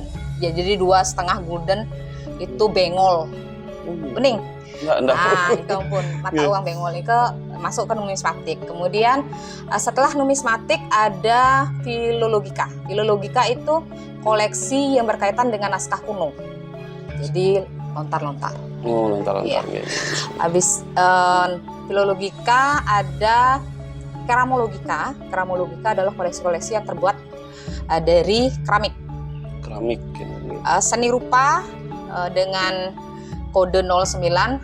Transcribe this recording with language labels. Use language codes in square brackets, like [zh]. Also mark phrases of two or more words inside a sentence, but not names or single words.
[id] Ya, jadi 2,5 gulden itu bengol. Bening. Enggak. Nah, itu pun mata uang bengol itu masuk ke numismatik. Kemudian setelah numismatik ada filologika. Filologika itu koleksi yang berkaitan dengan naskah kuno. Jadi lontar-lontar. Oh, lontar-lontar. Iya. Habis filologika ada keramologika. Keramologika adalah koleksi-koleksi yang terbuat dari keramik. Keramik. Seni rupa dengan kode 09.